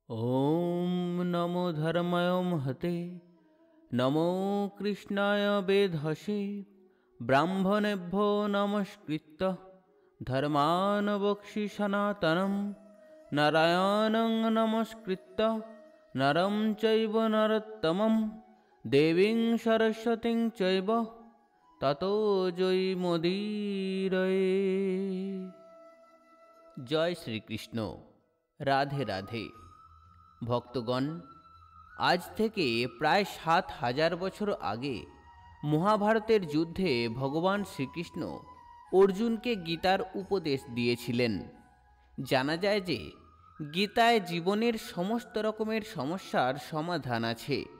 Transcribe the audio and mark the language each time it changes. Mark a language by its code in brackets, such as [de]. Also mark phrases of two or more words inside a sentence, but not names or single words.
[sa] ॐ नमो धर्माय महते नमो कृष्णाय वेधसे ब्राह्मणेभ्यो नमस्कृत्य धर्मान् वक्ष्मि सनातनं नारायणं नमस्कृत्य नरं चैव नरोत्तमं देवीं सरस्वतीं चैव ततो जयमुदीरये। [hi] जय श्री कृष्ण। राधे राधे। [bn] ভক্তগণ, আজ থেকে প্রায় ৭,০০০ বছর আগে মহাভারতের যুদ্ধে ভগবান শ্রীকৃষ্ণ অর্জুনকে গীতার উপদেশ দিয়েছিলেন। জানা যায় যে গীতায় জীবনের সমস্ত রকমের সমস্যার সমাধান আছে।